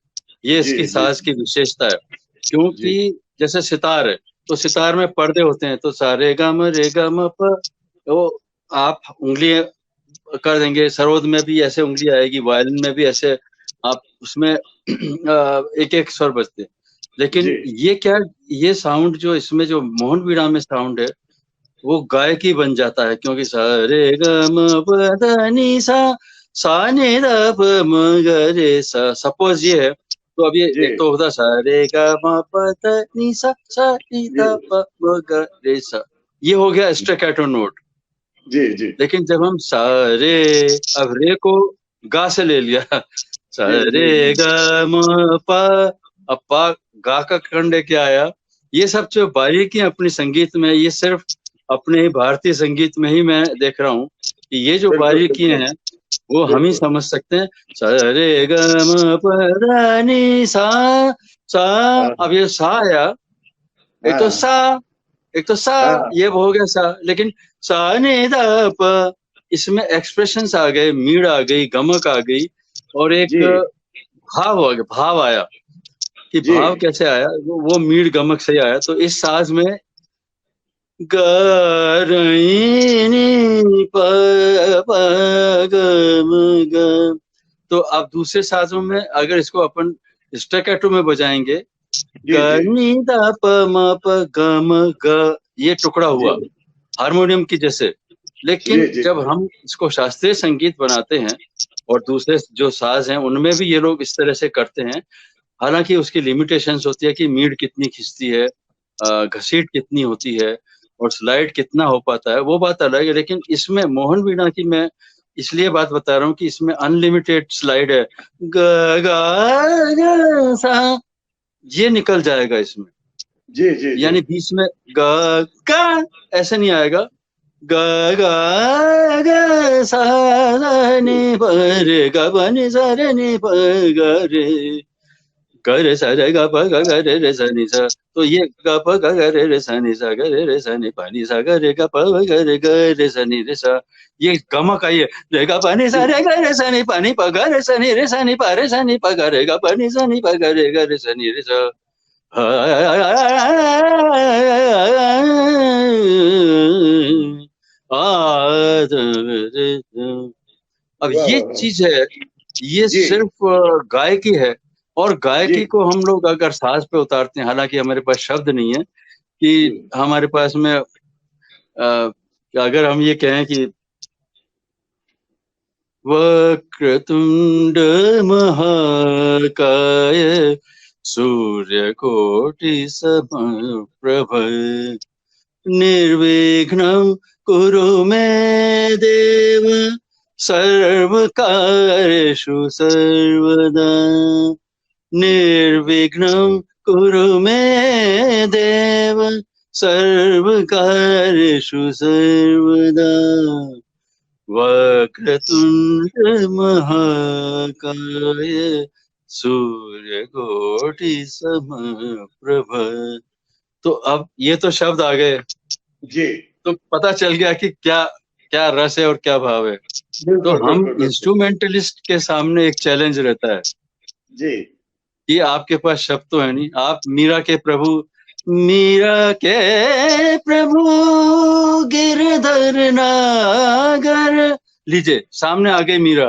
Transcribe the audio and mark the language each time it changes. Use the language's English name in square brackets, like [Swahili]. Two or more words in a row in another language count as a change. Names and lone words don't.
[Hindi] ये इसकी साज की विशेषता है। क्योंकि जैसे सितार है तो सितार में पर्दे होते हैं, तो सा रे ग म प, तो आप उंगली कर देंगे। सरोद में भी ऐसे उंगली आएगी, वायलिन में भी ऐसे आप उसमें एक एक स्वर बजते हैं। लेकिन ये क्या, ये साउंड जो इसमें जो मोहन वीणा में साउंड है वो गायकी बन जाता है। क्योंकि सा रे ग म प ध नि सा नि ध प म ग रे सा, सपोज ये है तो अब ये एक तो होता सा रे ग म प ध नि सा नि ध प म ग रे सा, ये हो गया [English] staccato note. [Hindi] जी। लेकिन जब हम सा रे, अब रे को गा से ले लिया, सा रे ग म प, अब पा गा का खंड क्या आया। ये सब जो बारीकी अपनी संगीत में, ये सिर्फ अपने ही भारतीय संगीत में ही मैं देख रहा हूँ कि ये जो बारीकियां हैं वो हम ही समझ सकते हैं। सा रे ग म प ध नि सा, अब ये सा आया, एक तो सा ये हो गया सा, लेकिन सा नि ध प, इसमें एक्सप्रेशंस आ गए, मीड़ आ गई, गमक आ गई, और एक भाव आया। कि भाव कैसे आया, वो मीड़ गमक से आया। तो इस साज में ग रे नि प ग म ग, तो अब दूसरे साजों में अगर इसको अपन स्टैक्केटो में बजाएंगे, ग नि द प म प ग म ग, ये टुकड़ा हुआ हारमोनियम की जैसे। लेकिन जब हम इसको शास्त्रीय संगीत बनाते हैं और दूसरे जो साज हैं उनमें भी ये लोग इस तरह से करते हैं, हालांकि उसकी लिमिटेशंस होती है कि मीड़ कितनी खिंचती है, घसीट कितनी होती है, और स्लाइड कितना हो पाता है, वो बात अलग है। लेकिन इसमें मोहन वीणा की मैं इसलिए बात बता रहा हूँ कि इसमें [English] unlimited slide [Hindi] है। ग ग सा, ये निकल जाएगा इसमें। यानी बीच में ग ऐसे नहीं आएगा। ग ग सा नि प रे ग प नि सा रे नि प ग रे ग रे सा रे ग प ग ग रे रे सा नि सा, तो ये ग प ग ग रे रे सा नि सा ग रे रे सा नि प नि सा ग रे ग प ग रे सा नि रे सा, ये गमक आई है। रे ग प नि सा रे ग रे सा नि प नि प ग रे सा नि रे सा नि प रे सा नि प ग रे ग प नि सा नि प ग रे सा नि रे सा। अब ये चीज है, ये सिर्फ गायकी है। और गायकी को हम लोग अगर साज पे उतारते हैं, हालांकि हमारे पास शब्द नहीं है कि हमारे पास में अगर हम ये कहें कि [Sanskrit] वक्रतुंड महाकाय सूर्यकोटि समप्रभ निर्विघ्नं कुरु मे देव सर्वकार्येषु सर्वदा। निर्विघ्नं कुरु मे देव सर्वकार्येषु सर्वदा। वक्रतुंड महाकाय सूर्यकोटि समप्रभ। [Hindi] तो अब ये तो शब्द आ गए जी, तो पता चल गया कि क्या क्या रस है और क्या भाव है। तो हम इंस्ट्रूमेंटलिस्ट के सामने एक चैलेंज रहता है जी कि आपके पास शब्द तो है नहीं, आप मीरा के प्रभु गिरधर नागर लीजिए, सामने आ गई मीरा